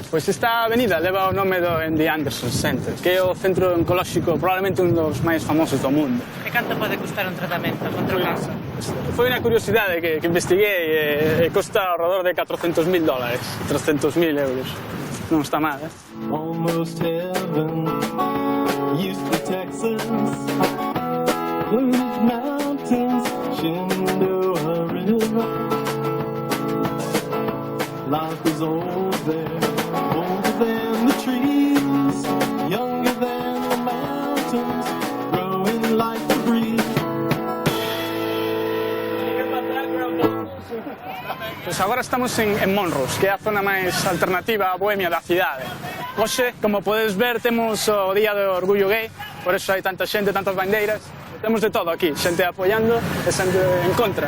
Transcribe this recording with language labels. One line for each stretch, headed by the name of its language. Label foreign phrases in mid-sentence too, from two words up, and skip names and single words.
Galician: Pois esta avenida leva o nome do MD Anderson Center, que é o centro oncolóxico probablemente un dos máis famosos do mundo. E canto pode custar un tratamento contra o cáncer? Foi unha curiosidade que investiguei e costa alrededor de $400.000, 300.000 euros. Non está mal,
English: Almost heaven, Houston, Texas, Blue Mountains, Shenandoah River. Life is old there, older than the trees, younger than the mountains, growing like the breeze.
Galician: Pois agora estamos en Monrose, que é a zona máis alternativa a bohemia da cidade. Hoxe, como podes ver, temos o Día do Orgullo Gay, por eso hai tanta xente, tantas bandeiras. Temos de todo aquí, xente apoiando e xente en contra.